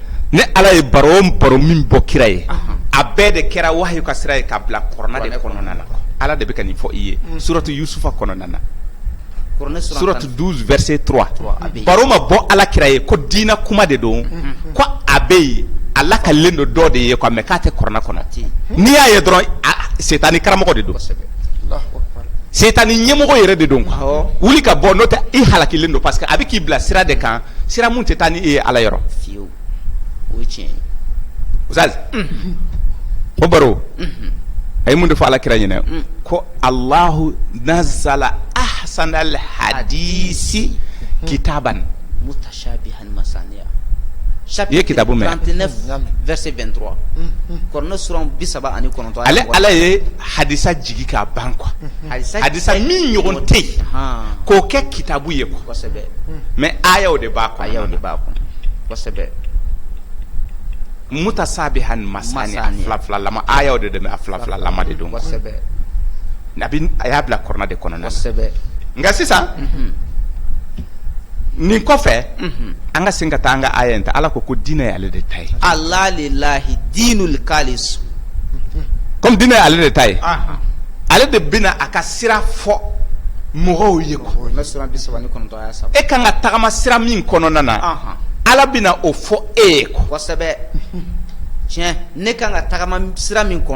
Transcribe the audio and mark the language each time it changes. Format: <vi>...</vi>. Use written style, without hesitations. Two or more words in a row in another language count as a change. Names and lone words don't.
<bm>ne ala ye baro min bɔ kira ye a bɛɛ de kɛra wahayu ka sira ye ka bila kuranɛ de kɔnɔna na ala de bɛ ka nin fɔ i ye suratu Yusufa kɔnɔna na suratu 12 verset 3 baro ma bɔ ala kira ye ko diina kuma de don ko a bɛ yen a lakalilen don dɔ de ye</bm> <fr>quoi mais</fr> <bm>k'a tɛ kuranɛ kɔnɔ n'i y'a ye dɔrɔn setani karamɔgɔ de don setani ɲɛmɔgɔ yɛrɛ de don quoi wuli ka bɔ n'o tɛ i halakilen don</bm> <fr>parce que</fr> <bm>a bɛ k'i bila sira de kan sira mun tɛ taa ni e ye ala yɔrɔ fiyewu o ye tiɲɛ ye ustaz o baro a ye mun de fɔ ala kira ɲinɛ ko</bm> <ar>الله نزل أحسن الحديث كتابا متشابها مثاني</ar> <bm>ye kitabu mɛn 39 verset 23 kɔrɔnɛ suran 39 ale ala ye hadisa jigi k'a ban quoi hadisa min ɲɔgɔn tɛ yen k'o kɛ kitabu ye quoi kosɛbɛ mais ayaw de b'a kɔnɔ kosɛbɛ</bm> <ar>متشابها مثاني</ar> <bm>fila lama ayaw de dɛmɛ a fila lama de don kosɛbɛ a y'a bila kɔrɔna de kɔnɔna na kosɛbɛ nka sisan nin kɔfɛ an ka sen ka taa an ka aya in ta Ala ko diinɛ ye ale de ta ye</bm> <ar>ألا لله الدين الخالص</ar> <bm>comme diinɛ ye ale de ta ye ale de bɛna a ka sira fɔ mɔgɔw ye quoi na sura 39 aya 3 e kan ka tagama sira min kɔnɔna na Ala bɛna o fɔ e ye quoi kosɛbɛ tiɲɛ ne kan ka tagama sira min kɔnɔ</bm>